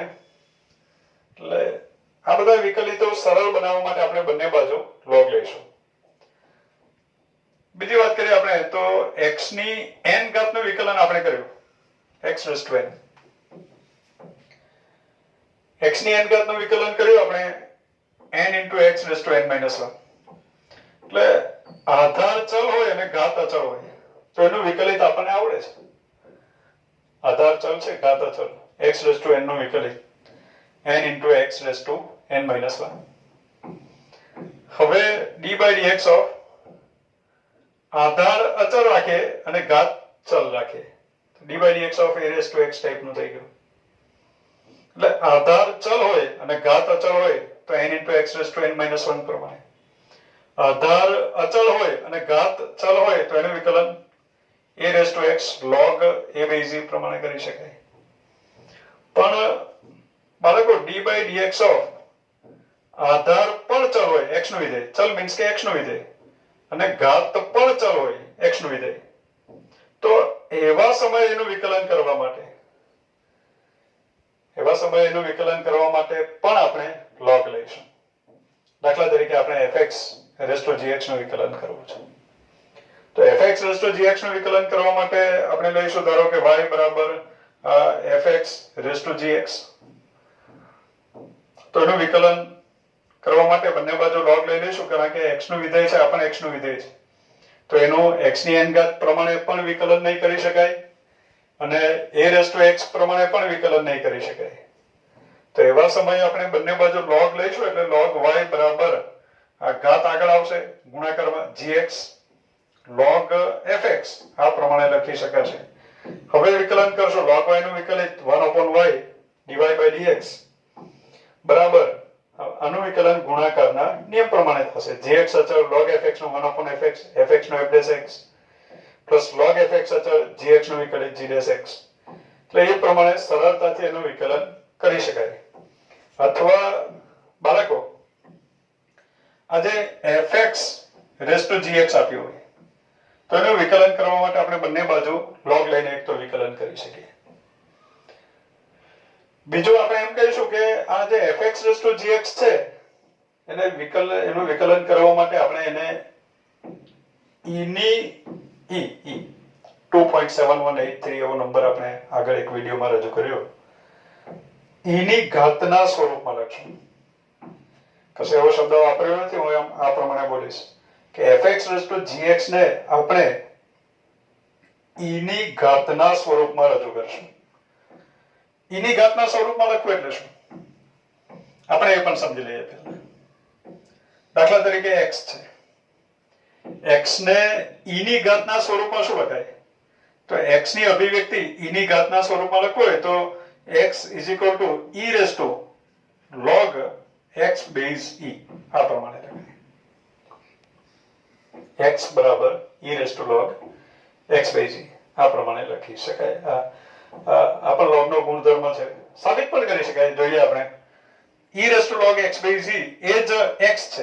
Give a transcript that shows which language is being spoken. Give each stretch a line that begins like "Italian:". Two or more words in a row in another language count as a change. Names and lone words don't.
Gujarati: એટલે આ બધા વિકલિતો સરળ બનાવવા માટે આપણે બંને બાજુ log લઈશું. બીજી વાત કરીએ આપણે તો x ની n ઘાતનું વિકલન આપણે કર્યું,
English: x raised to n.
Gujarati: x ની n ઘાતનું વિકલન કર્યું આપણે
English: n into x raised to n minus 1.
Gujarati: એટલે આધાર ચલ હોય અને ઘાત અચળ હોય તો એનું વિકલિત આપણને આવડે છે. આધાર ચલ છે, ઘાત અચળ,
English: x raised to n
Gujarati: નું વિકલિત
English: n into x raised to n minus 1.
Gujarati: હવે
English: d by dx of
Gujarati: આધાર અચળ રાખે અને ઘાત ચલ રાખે,
English: d by dx of a raised to x
Gujarati: ટાઈપ નું થઈ ગયું. એટલે આધાર ચલ હોય અને ઘાત અચળ હોય તો
English: n into x raised to n minus 1
Gujarati: પ્રમાણે. આધાર અચળ હોય અને ઘાત ચલ હોય તો એનું વિકલન
English: a raised to x log a by z
Gujarati: પ્રમાણે કરી શકાય. પણ બાળકો
English: d by dx of
Gujarati: આધાર પણ ચલ હોય, x નું વિધેય, ચલ મીન્સ કે x નું વિધેય, અને ઘાત પણ ચલ હોય, x નું વિધેય, તો એવા સમયે એનું વિકલન કરવા માટે પણ આપણે log લઈશું. દાખલા તરીકે આપણે
English: fx raised to gx
Gujarati: નું વિકલન કરવું છે. તો
English: fx raised to gx
Gujarati: નું વિકલન કરવા માટે આપણે લઈશું, ધારો કે y બરાબર
English: fx raised to gx.
Gujarati: તો એનું વિકલન કરવા માટે બંને બાજુ log લઈ લઈશું, કારણ કે x નું વિધેય છે, આપણને x નું વિધેય છે, તો એનું x ની n ઘાત પ્રમાણે પણ વિકલન નહીં કરી શકાય અને
English: a raised to x
Gujarati: પ્રમાણે પણ વિકલન નહીં કરી શકાય. તો એવા સમયે આપણે બંને બાજુ log લઈશું, એટલે
English: log y
Gujarati: બરાબર આ ઘાત આગળ આવશે ગુણાકારમાં
English: gx log fx,
Gujarati: આ પ્રમાણે લખી શકાશે. હવે વિકલન કરશો,
English: log y
Gujarati: નું વિકલિત
English: 1/y dy by dx
Gujarati: બરાબર આનું વિકલન ગુણાકારના નિયમ પ્રમાણે થશે. gx અચળ
English: log fx
Gujarati: નું 1/fx, fx નું
English: f dash x plus log fx
Gujarati: અચળ gx નું વિકલિત
English: g dash x.
Gujarati: એટલે એ પ્રમાણે સરળતાથી એનું વિકલન કરી શકાય. અથવા બાળકો આજે
English: fx raised to gx
Gujarati: આપ્યું હોય તો એનું વિકલન કરવા માટે આપણે બંને બાજુ log લઈને એક તો વિકલન કરી શકીએ. બીજું આપણે એમ કહીશું કે આ જે
English: fx raised to gx
Gujarati: છે એનું વિકલન કરવા માટે આપણે એને e ની 2.7183 એવો નંબર આપણે આગળ એક વિડીયોમાં રજૂ કર્યો, e ની ઘાતના સ્વરૂપમાં લખશું. કશે એવો શબ્દ વાપર્યો નથી, હું આ પ્રમાણે બોલીશ કે
English: fx raised to gx
Gujarati: ને આપણે e ની ઘાતના સ્વરૂપમાં રજૂ કરશું. e ની ઘાતના સ્વરૂપમાં લખવું એટલે શું આપણે એ પણ સમજી લઈએ પહેલા. દાખલા તરીકે x છે, x ને e ની ઘાતના સ્વરૂપમાં શું લખાય? તો x ની અભિવ્યક્તિ e ની ઘાતના સ્વરૂપમાં લખવું હોય તો
English: x is equal to e raised to log x base e,
Gujarati: આ પ્રમાણે લખાય. x બરાબર
English: e raise to log x by g
Gujarati: આ પ્રમાણે લખી શકાય. આ પણ log નો ગુણધર્મ છે, સાબિત પણ કરી શકાય. જોઈએ આપણે
English: e raise to log x by g
Gujarati: એ જ x છે.